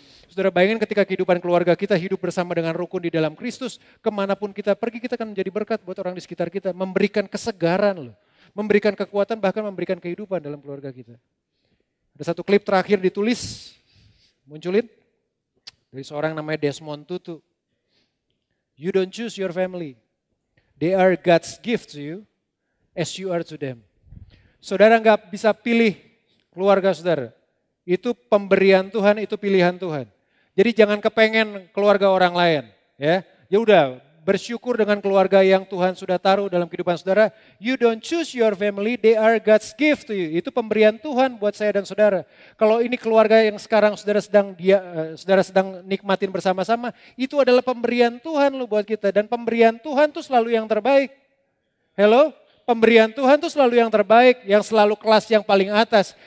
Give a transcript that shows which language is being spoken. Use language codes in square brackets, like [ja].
[id] Saudara bayangin ketika kehidupan keluarga kita hidup bersama dengan rukun di dalam Kristus, kemanapun kita pergi kita akan menjadi berkat buat orang di sekitar kita, memberikan kesegaran loh, memberikan kekuatan bahkan memberikan kehidupan dalam keluarga kita. Ada satu klip terakhir ditulis, munculin dari seorang namanya Desmond Tutu. [en] You don't choose your family, they are God's gift to you as you are to them. [id] Saudara nggak bisa pilih keluarga saudara. Itu pemberian Tuhan, itu pilihan Tuhan. Jadi jangan kepengen keluarga orang lain. Ya udah bersyukur dengan keluarga yang Tuhan sudah taruh dalam kehidupan saudara. [en] You don't choose your family, they are God's gift to you. [id] Itu pemberian Tuhan buat saya dan saudara. Kalau ini keluarga yang sekarang saudara sedang nikmatin bersama-sama, itu adalah pemberian Tuhan loh buat kita. Dan pemberian Tuhan tuh selalu yang terbaik. Hello? Pemberian Tuhan itu selalu yang terbaik, yang selalu kelas yang paling atas.